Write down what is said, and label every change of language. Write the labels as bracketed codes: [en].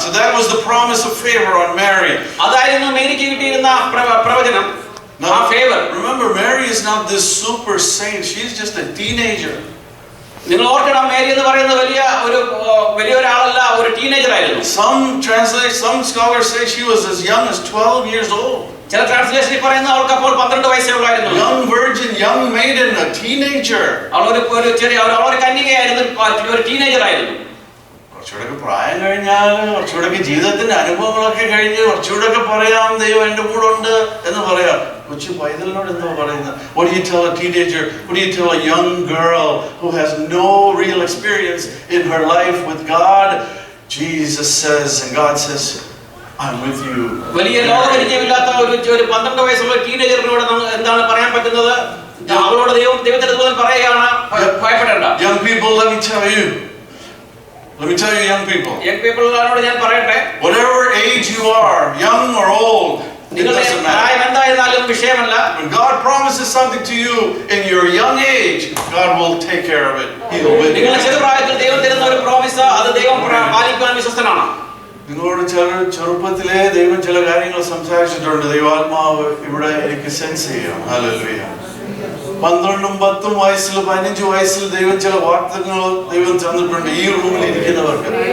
[en] So that was the promise of favor on Mary. [ml] അതായിരുന്നു മേരിക്ക് കിട്ടിയിരുന്ന പ്രവചനം. [en] Now, favor. Remember, Mary is not this super saint. She's just a teenager. [ml] നിങ്ങൾ ഓർക്കണം, Mary എന്ന് പറയുന്ന വലിയ ഒരാളല്ല, ഒരു ടീനേജർ ആയിരുന്നു. [en] Some scholars say she was as young as 12 years old. [ml] ചില ട്രാൻസ്ലേഷനിൽ പറയുന്ന അവൾക്ക് അപ്പോൾ 12 വയസ്സേ ഉള്ളായിരുന്നു. [en] Young virgin, young maiden, a teenager. [ml] അവൾ ഒരു കന്യകയായിരുന്നു, ഒരു ടീനേജർ ആയിരുന്നു. കുറച്ചുകൂടെ പ്രായം കഴിഞ്ഞാൽ, കുറച്ചുകൂടെ ജീവിതത്തിന്റെ അനുഭവങ്ങളൊക്കെ കഴിഞ്ഞ് കുറച്ചുകൂടെ പറയാം ദൈവം എന്റെ കൂടെ ഉണ്ട് എന്ന് പറയാം. കൊച്ചു പൈതലിനോട് എന്താ പറയുന്നത്? [en] What do you tell a teenager? What do you tell a young girl who has no real experience in her life with God? Jesus says, and God says, I'm with you. [ml] വലിയ ലോകപരിചയമില്ലാത്ത ഒരു 12 വയസ്സുള്ള ടീനേജറിനോട് എന്താണ് പറയാൻ പറ്റുന്നത്? അവളോട് ദൈവത്തിന്റെ ദൂതൻ പറയുകയാണ്, ഭയപ്പെടേണ്ട. [en] Young people, let me tell you, young people, [ml] യോട് ഞാൻ പറയട്ടെ, [en] whatever age you are, young or old, it doesn't matter. [ml] എന്തായിരുന്നാലും വിഷയമല്ല. [en] When God promises something to you in your young age, God will take care of it. He will with you. [ml] നിങ്ങളുടെ ചെറുപ്രായത്തിൽ ദൈവം തരുന്ന ഒരു പ്രോമിസ്, അത് ദൈവം പാലിക്കുവാൻ വിശ്വസ്തനാണ്. നിങ്ങളോട് ചെറുപ്പത്തിലെ ദൈവം ചില കാര്യങ്ങൾ സംസാരിച്ചിട്ടുണ്ട്. ദൈവാത്മാവ് ഇവിടെ എനിക്ക് സെൻസ് ചെയ്യാം. ഹല്ലേലൂയ. 12, 10 വയസ്സിൽ 15 വയസ്സിൽ ദൈവം ചില വാഗ്ദത്തങ്ങൾ ദൈവം തന്നിട്ടുണ്ട് ഈ റൂമിൽ ഇരിക്കുന്നവർക്ക്.